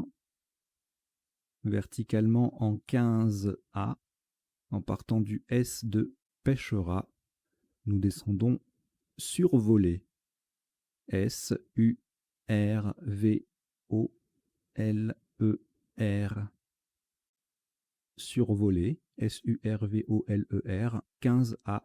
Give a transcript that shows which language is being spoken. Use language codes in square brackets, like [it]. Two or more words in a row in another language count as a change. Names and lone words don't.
[fr] Verticalement en 15A. En partant du S de pêchera, nous descendons survoler. S-U-R-V-O-L-E-R. Survoler. S-U-R-V-O-L-E-R. 15A.